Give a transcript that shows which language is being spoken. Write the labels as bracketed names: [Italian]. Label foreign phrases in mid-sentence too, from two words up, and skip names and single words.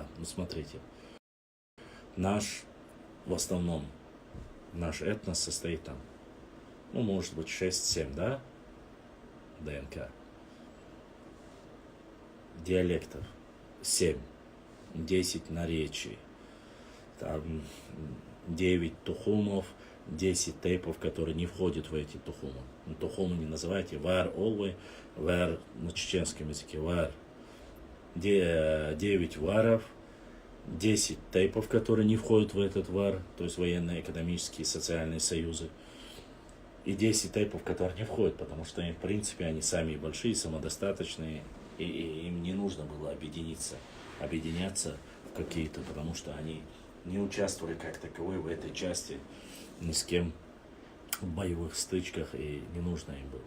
[Russian] Ну, смотрите, в основном, наш этнос состоит там, ну, может быть, 6-7, да, ДНК. Диалектов 7, 10 наречий, там 9 тухумов, 10 тейпов, которые не входят в эти тухумы. Тухумы не называйте вар, олвы, вар на чеченском языке, вар. 9 варов, 10 тейпов, которые не входят в этот вар, то есть военно-экономические и социальные союзы. И 10 тейпов, которые не входят, потому что, в принципе, они сами большие, самодостаточные, и им не нужно было объединяться в какие-то, потому что они не участвовали как таковой в этой части ни с кем в боевых стычках, и не нужно им было.